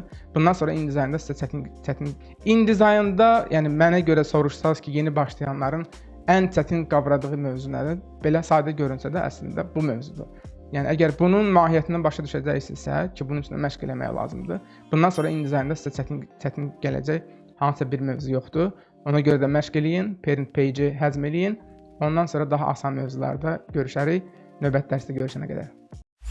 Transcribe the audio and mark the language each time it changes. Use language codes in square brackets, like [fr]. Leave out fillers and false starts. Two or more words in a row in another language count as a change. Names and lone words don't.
[az] Bundan sonra InDesign-da sizə çətin InDesign-da, yəni mənə görə soruşsanız ki, yeni başlayanların ən çətin qavradığı mövzu nədir? Belə sadə görünsə də əslində bu mövzudur. Yəni əgər bunun mahiyyətindən başa düşəcəksinizsə ki, bunun üçün məşq eləmək lazımdır. Bundan sonra InDesign-da sizə çətin gələcək hansısa bir mövzu yoxdur. Ona görə də məşq eləyin, [en] parent page-i [az] həzm eləyin. Ondan sonra daha asan mövzularda görüşərik. Növbəti dərsdə görüşənə qədər.